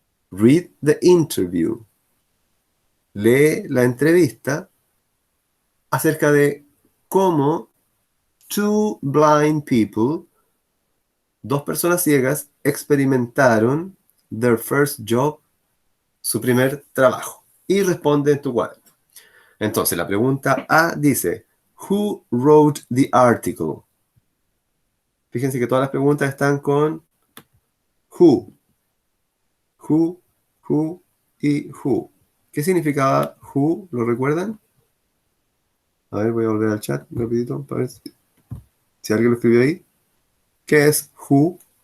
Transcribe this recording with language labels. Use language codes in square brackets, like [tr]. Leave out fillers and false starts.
[en] Read the interview. [es] Lee la entrevista acerca de cómo [en] two blind people, [es] dos personas ciegas, experimentaron [en] their first job, [es] su primer trabajo. Y responde en tu cuaderno. Entonces, la pregunta A dice, [en] who wrote the article? [es] Fíjense que todas las preguntas están con who. Who y who. ¿Qué significaba who? ¿Lo recuerdan? A ver, voy a volver al chat rapidito para ver si alguien lo escribió ahí. ¿Qué es who?